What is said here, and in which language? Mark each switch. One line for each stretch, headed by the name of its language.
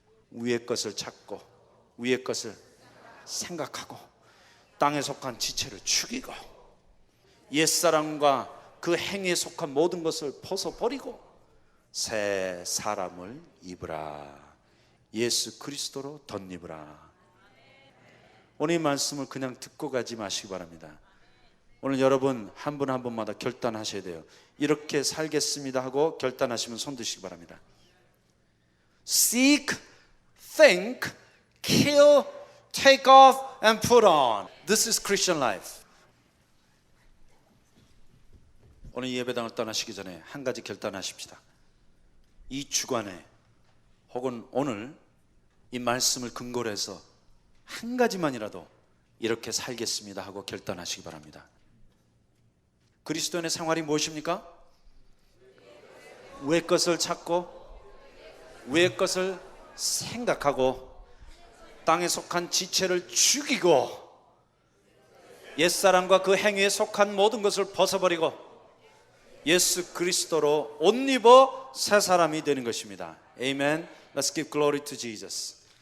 Korean: 위의 것을 찾고 위의 것을 생각하고 땅에 속한 지체를 죽이고 옛사람과 그 행위에 속한 모든 것을 벗어버리고 새 사람을 입으라. 예수 그리스도로 덧입으라. 오늘 이 말씀을 그냥 듣고 가지 마시기 바랍니다. 오늘 여러분 한 분 한 분마다 결단하셔야 돼요. 이렇게 살겠습니다 하고 결단하시면 손 드시기 바랍니다.
English: Seek, think, kill, take off and put on. This is Christian life.
Korean: 오늘 이 예배당을 떠나시기 전에 한 가지 결단하십시다. 이 주간에 혹은 오늘 이 말씀을 근거로 해서 한 가지만이라도 이렇게 살겠습니다 하고 결단하시기 바랍니다. 그리스도인의 생활이 무엇입니까? 위의 것을 찾고 위의 것을 생각하고 땅에 속한 지체를 죽이고 옛사람과 그 행위에 속한 모든 것을 벗어버리고 예수 그리스도로 옷 입어 새 사람이 되는 것입니다.
English: Amen. Let's give glory to Jesus.